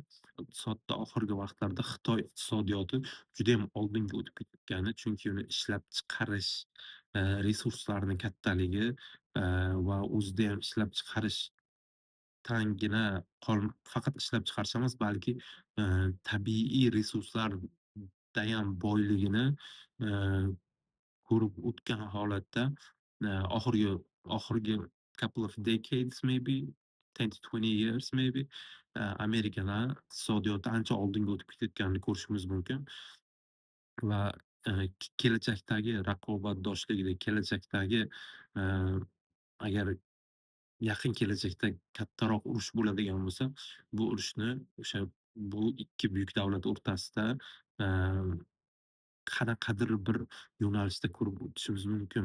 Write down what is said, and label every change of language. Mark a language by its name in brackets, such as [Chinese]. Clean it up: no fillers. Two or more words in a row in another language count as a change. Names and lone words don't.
[Uzbek] Iqtisodda oxirgi vaqtlarda Xitoy iqtisodiyoti judayam oldinga o'tib ketgani, chunki uni ishlab chiqarish, resurslarini kattaligi, va o'zida ham ishlab chiqarish tangina faqat ishlab chiqarish emas, balki, tabiiy resurslardayam boyligini, eee, ko'rib o'tgan holatda, oxirgi [English] oxirgi couple of decades maybe 10 to 20 years maybe, [Uzbek] Amerikadan iqtisodiyoti ancha oldinga o'tib ketayotganini ko'rishimiz mumkin va, kelajakdagi raqobatdoshligida, kelajakdagi, eee, agar yaqin kelajakda kattaroq urush bo'ladigan bo'lsa, bu urushni o'sha bu 2 buyuk davlat o'rtasida, eee, qanaqadir bir yo'nalishda ko'rib o'tishimiz mumkin.